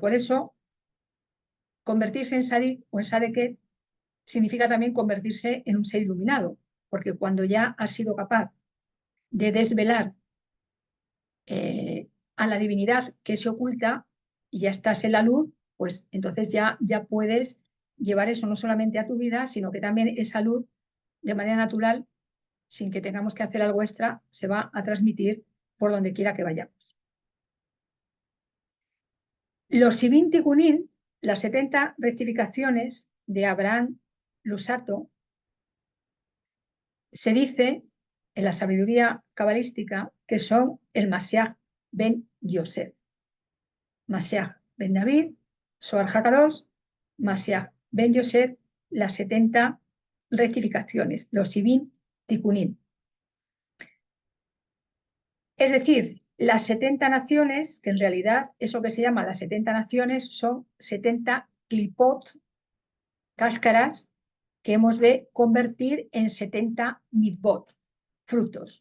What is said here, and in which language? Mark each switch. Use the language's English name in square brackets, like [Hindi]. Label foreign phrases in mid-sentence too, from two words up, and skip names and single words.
[Spanish] Por eso, convertirse en Sadik o en Sadeket significa también convertirse en un ser iluminado, porque cuando ya has sido capaz de desvelar a la divinidad que se oculta y ya estás en la luz, pues entonces ya puedes llevar eso no solamente a tu vida, sino que también esa luz, de manera natural, sin que tengamos que hacer algo extra, se va a transmitir por donde quiera que vayamos. Los [Hebrew] שבעים תיקונים, [Spanish] las 70 rectificaciones de Abraham Lusato, se dice en la sabiduría cabalística que son el Mashiach ben Yosef, Mashiach ben David, Zohar HaKadosh, Mashiach ben Yosef, las 70 rectificaciones, los [Hebrew] שבעים תיקונים. [Spanish] Es decir, las 70 naciones, que en realidad eso que se llama las 70 naciones son 70 clipot, cáscaras, que hemos de convertir en 70 mitzvot, frutos.